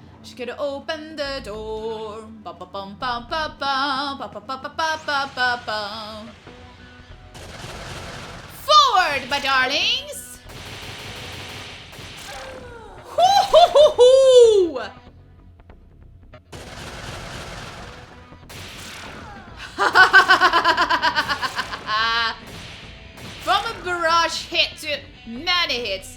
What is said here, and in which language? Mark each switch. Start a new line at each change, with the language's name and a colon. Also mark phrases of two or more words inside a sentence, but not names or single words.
English: She could open the door. Ba ba bum ba ba ba ba ba ba ba ba ba ba ba. Forward, my darlings! Hoo hoo hoo hoo! From a barrage hit to many hits.